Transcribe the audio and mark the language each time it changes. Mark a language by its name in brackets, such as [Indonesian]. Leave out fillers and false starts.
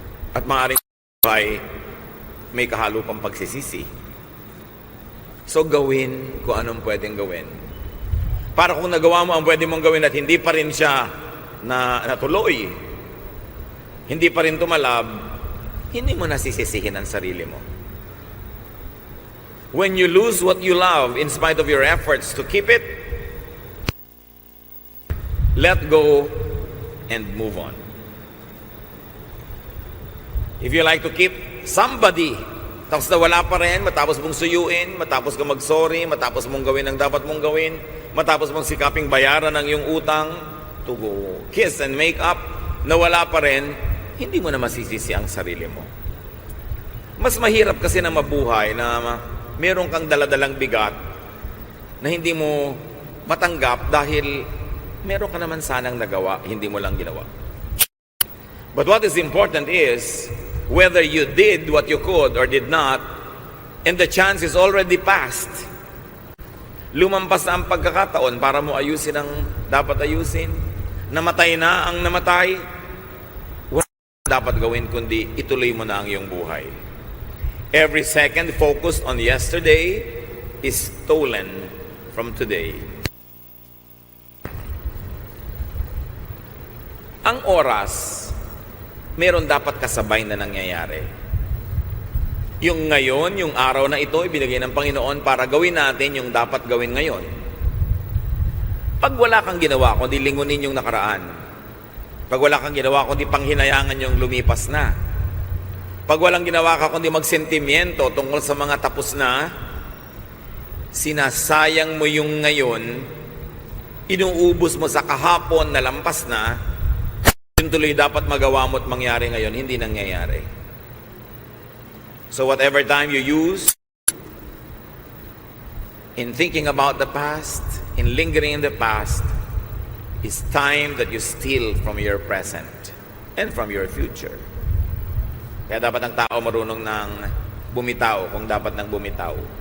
[Filipino] At maaaring buhay, may kahalo pang pagsisisi. So gawin kung anong pwedeng gawin. Para kung nagawa mo ang pwede mong gawin at hindi pa rin siya natuloy, hindi pa rin tumalab, hindi mo nasisisihin ang sarili mo. [English] When you lose what you love in spite of your efforts to keep it, let go and move on. If you like to keep somebody, [Filipino] tapos na wala pa rin, matapos mong suyuin, matapos ka mag-sorry, matapos mong gawin ang dapat mong gawin, matapos mong sikaping bayaran ang iyong utang, [English] to go kiss and make up, [Filipino] na wala pa rin, hindi mo na masisisi ang sarili mo. Mas mahirap kasi na mabuhay na meron kang daladalang bigat na hindi mo matanggap dahil meron ka naman sanang nagawa, hindi mo lang ginawa. [English] But what is important is whether you did what you could or did not, and the chance is already passed. [Filipino] Lumampas na ang pagkakataon para mo ayusin ang dapat ayusin. Namatay na ang namatay. Wala dapat gawin kundi ituloy mo na ang iyong buhay. [English] Every second focused on yesterday is stolen from today. [Filipino] Ang oras, meron dapat kasabay na nangyayari. Yung ngayon, yung araw na ito, ibinigay ng Panginoon para gawin natin yung dapat gawin ngayon. Pag wala kang ginawa, kundi lingunin yung nakaraan. Pag wala kang ginawa, kundi panghinayangan yung lumipas na. Pag walang ginawa ka, kundi magsentimiento tungkol sa mga tapos na, sinasayang mo yung ngayon, inuubos mo sa kahapon na lampas na, yung tuloy dapat magawa mo at mangyari ngayon, hindi nangyayari. [English] So whatever time you use in thinking about the past, in lingering in the past, is time that you steal from your present and from your future. [Filipino] Kaya dapat ang tao marunong ng bumitaw kung dapat nang bumitaw.